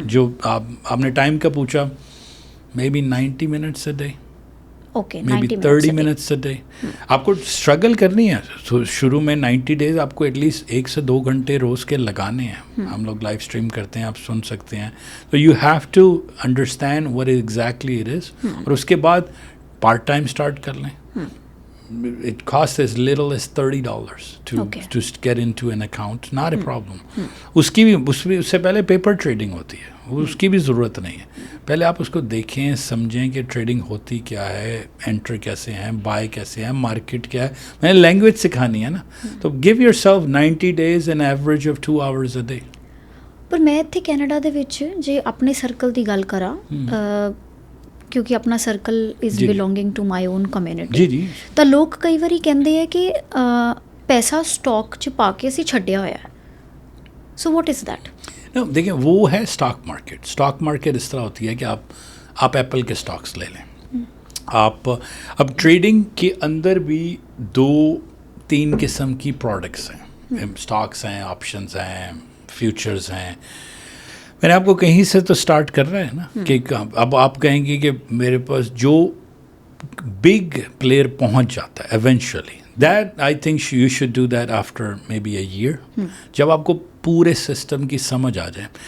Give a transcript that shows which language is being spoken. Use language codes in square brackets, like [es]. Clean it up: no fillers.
[ur] جو آپ نے ٹائم کا پوچھا, [en] Maybe 90 minutes a day, maybe 30 minutes a day. [ur] آپ کو اسٹرگل کرنی ہے. شروع میں 90 ڈیز آپ کو ایٹ لیسٹ 1 سے 2 گھنٹے روز کے لگانے ہیں. ہم لوگ لائیو اسٹریم کرتے ہیں, آپ سن سکتے ہیں. تو [en] you have to understand what exactly it is, [ur] اور اس کے بعد پارٹ ٹائم اسٹارٹ کر لیں. [en] It costs as little as $30 to get into an account. Not a problem. [ur] اس سے پہلے پیپر ٹریڈنگ ہوتی ہے, اس کی بھی ضرورت نہیں ہے. پہلے آپ اس کو دیکھیں سمجھیں کہ ٹریڈنگ ہوتی کیا ہے, انٹر کیسے ہیں, بائی کیسے ہیں, مارکیٹ کیا ہے. میں نے لینگویج سکھانی ہے نا. [en] تو give yourself 90 days an average of 2 hours a day. [pa] ਪਰ ਮੈਂ ਇੱਥੇ ਕੈਨੇਡਾ ਦੇ ਵਿੱਚ ਜੇ ਆਪਣੇ ਸਰਕਲ ਦੀ ਗੱਲ ਕਰਾਂ, ਕਿਉਂਕਿ ਆਪਣਾ circle [en] is belonging to my own community, [pa] ਜੀ, ਤਾਂ ਲੋਕ ਕਈ ਵਾਰੀ ਕਹਿੰਦੇ ਆ ਕਿ ਪੈਸਾ ਸਟਾਕ 'ਚ ਪਾ ਕੇ ਅਸੀਂ ਛੱਡਿਆ ਹੋਇਆ. [en] So what is that? [ur] دیکھیں وہ ہے اسٹاک مارکیٹ. اسٹاک مارکیٹ اس طرح ہوتی ہے کہ آپ ایپل کے اسٹاکس لے لیں. آپ اب ٹریڈنگ کے اندر بھی 2-3 قسم کی پروڈکٹس ہیں. اسٹاکس ہیں, آپشنز ہیں, فیوچرز ہیں. میں نے آپ کو کہیں سے تو اسٹارٹ کر رہا ہے نا کہ اب آپ کہیں گے کہ میرے پاس جو بگ پلیئر پہنچ جاتا ہے eventually, [en] that I think you should do that after maybe a year, [ur] جب آپ کو پورے سسٹم کی سمجھ آ جائے.